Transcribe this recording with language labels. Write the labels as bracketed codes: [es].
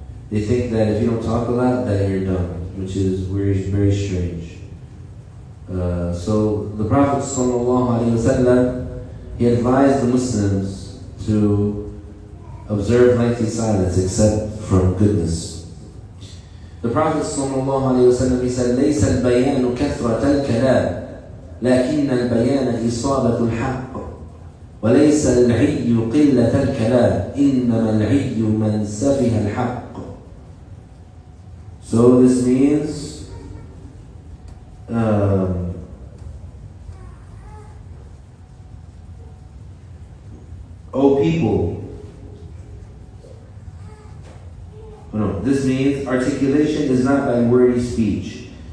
[en] They think that if you don't talk a lot, that you're dumb, which is very, very strange. So the Prophet ﷺ, he advised the Muslims to observe lengthy silence except from goodness. The Prophet ﷺ, he said, [ar] لَيْسَ الْبَيَانُ كَثْرَةَ الْكَلَامِ لكن البيان إصابة الحق وليس العي قلة الكلام إنما العي من سفه الحق. [en] So this means O people, this means articulation is not by wordy speech.